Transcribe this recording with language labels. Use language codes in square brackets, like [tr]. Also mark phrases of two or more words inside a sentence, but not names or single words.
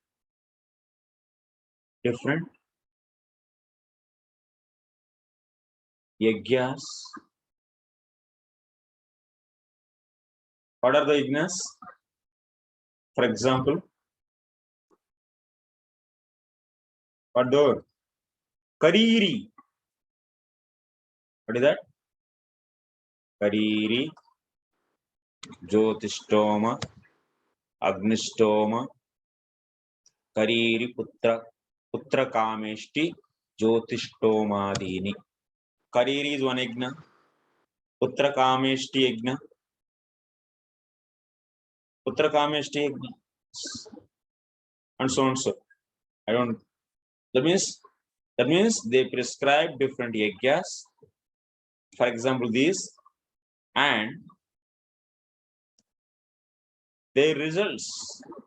[en] Different yajnas. What are the yajnas? For example, what door? Kariri. What is that? Kariri, Jyotishtoma, Agnishtoma, Kariri Putra Kameshti, Jyotishtoma-dini. Kariri is one yajna. Putra Kameshti yajna. Putra Kameshti yajna. And so on so. I don't. That means they prescribe different yajnas. For example, these and their results.